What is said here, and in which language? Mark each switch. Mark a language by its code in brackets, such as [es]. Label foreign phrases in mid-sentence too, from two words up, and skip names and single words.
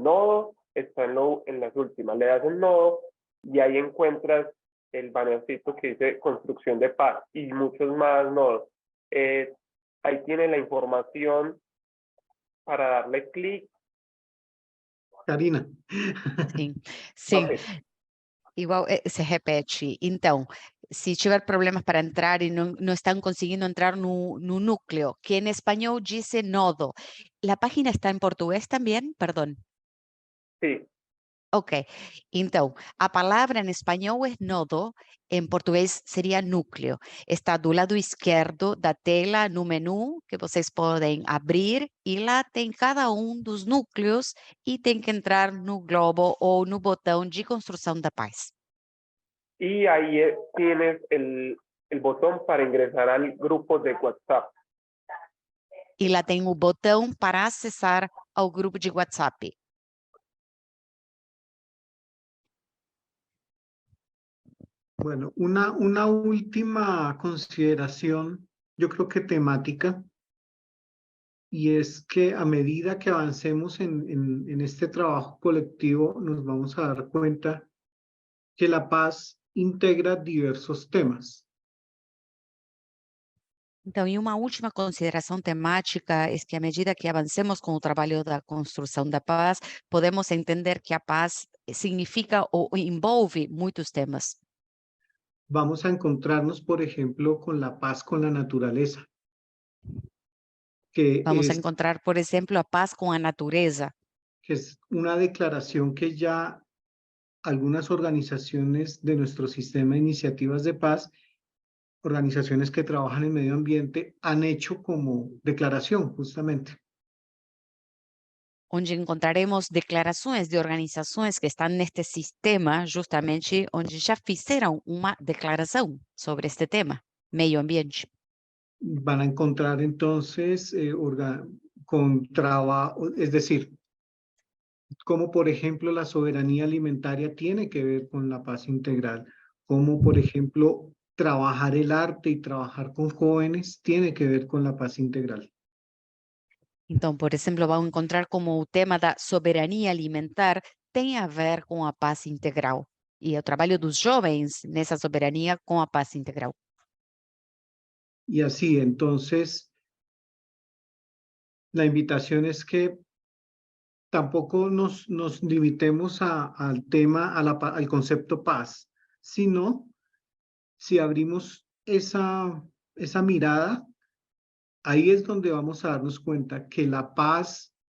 [es] Nodo está en las últimas. Le das en nodo y ahí encuentras el bannercito que dice construcción de paz y muchos más nodos. Ahí tiene la información para darle clic. Karina. [pt] Sim, sim. Ok. Igual se repete. Então, se tiver problemas para entrar e não estão conseguindo entrar no núcleo, que em espanhol diz nodo. A página está em português também? Perdão. [es] Sí. [pt] Ok, então, a palavra em espanhol é nodo, em português seria núcleo. Está do lado esquerdo da tela, no menu, que vocês podem abrir, e lá tem cada um dos núcleos e tem que entrar no globo ou no botão de construção da paz. [es] Y ahí tienes el botón para ingresar al grupo de WhatsApp. [pt] E lá tem o botão para acessar ao grupo de WhatsApp. [es] Bueno, una última consideración, yo creo que temática, y es que a medida que avancemos en este trabajo colectivo, nos vamos a dar cuenta que la paz integra diversos temas. [pt] Então, e uma última consideração temática é que, à medida que avancemos com o trabalho da construção da paz, podemos entender que a paz significa ou envolve muitos temas. [es] Vamos a encontrarnos, por ejemplo, con la paz con la naturaleza, [pt] Vamos a encontrar, por exemplo, a paz com a natureza, [es] que es una declaración que ya algunas organizaciones de nuestro sistema de iniciativas de paz, organizaciones que trabajan en medio ambiente, han hecho como declaración justamente. [pt] onde encontraremos declarações de organizações que estão neste sistema, justamente onde já fizeram uma declaração sobre este tema, meio ambiente. [es] Van a encontrar entonces con trabajo, es decir, como por ejemplo la soberanía alimentaria tiene que ver con la paz integral, como por ejemplo trabajar el arte y trabajar con jóvenes tiene que ver con la paz integral. [pt] Então, por exemplo, vão encontrar como o tema da soberania alimentar tem a ver com a paz integral e o trabalho dos jovens nessa soberania com a paz integral. [es] Y así, entonces, la invitación es que tampoco nos limitemos al tema, al concepto paz, sino si abrimos esa mirada, ahí es donde vamos a darnos cuenta que la paz